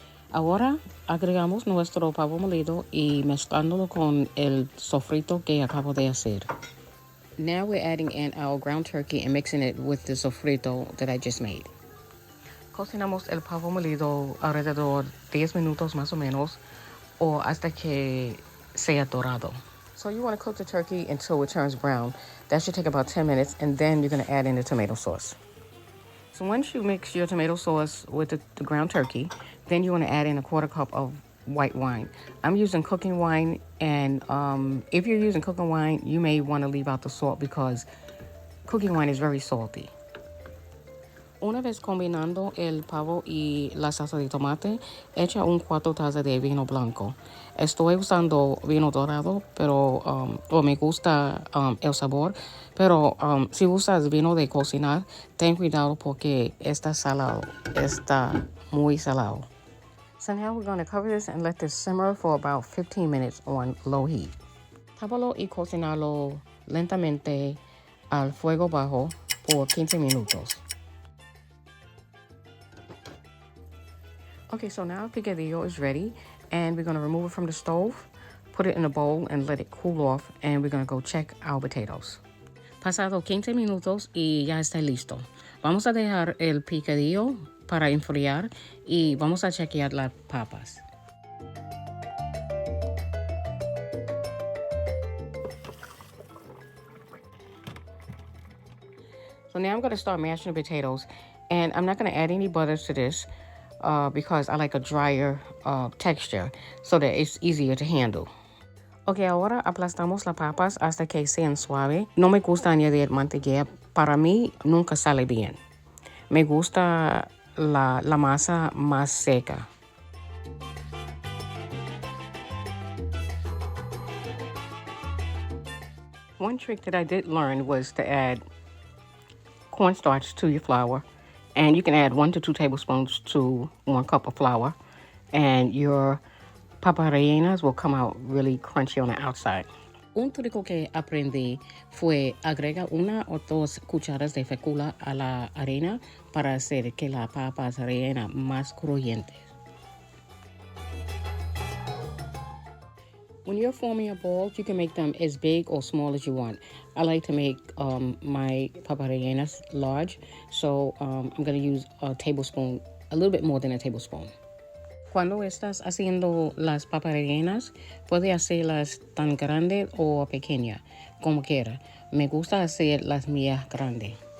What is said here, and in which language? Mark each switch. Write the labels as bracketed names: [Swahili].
[Spanish] Ahora agregamos nuestro pavo molido y mezclándolo con el sofrito que acabo de hacer. [English] Now we're adding in our ground turkey and mixing it with the sofrito that I just made. [Spanish] Cocinamos el pavo molido alrededor 10 minutos más o menos o hasta que sea dorado. [English] So you want to cook the turkey until it turns brown. That should take about 10 minutes, and then you're going to add in the tomato sauce. So once you mix your tomato sauce with the ground turkey, then you want to add in a 1/4 cup of white wine. I'm using cooking wine, and if you're using cooking wine, you may want to leave out the salt because cooking wine is very salty. [Spanish] Una vez combinando el pavo y la salsa de tomate, echa 4 tazas de vino blanco. Estoy usando vino dorado, pero me gusta el sabor. Pero si usas vino de cocinar, ten cuidado porque está salado. Está muy salado. [English] So now we're going to cover this and let this simmer for about 15 minutes on low heat. [Spanish] Tápalo y cocinarlo lentamente al fuego bajo por 15 minutos. [English] Okay, so now picadillo is ready, and we're going to remove it from the stove, put it in a bowl, and let it cool off, and we're going to go check our potatoes. [Spanish] Pasado 15 minutos y ya está listo. Vamos a dejar el picadillo para enfriar y vamos a chequear las papas. [English] So now I'm going to start mashing the potatoes, and I'm not going to add any butter to this because I like a drier texture so that it's easier to handle. [Spanish] Ok, ahora aplastamos las papas hasta que sean suaves. No me gusta añadir mantequilla. Para mí nunca sale bien. Me gusta la masa más seca. [English] One trick that I did learn was to add cornstarch to your flour. And you can add 1 to 2 tablespoons to 1 cup of flour. And your papas rellenas will come out really crunchy on the outside. [Spanish] Un truco que aprendí fue agregar 1 o 2 cucharas de fécula a la harina para hacer que las papas rellenas más crujientes. [English] When you're forming your balls, you can make them as big or small as you want. I like to make my papas rellenas large, so I'm going to use a tablespoon, a little bit more than a tablespoon. [Spanish] Cuando estás haciendo las papas rellenas, puedes hacerlas tan grandes o pequeñas, como quiera. Me gusta hacer las mías grandes.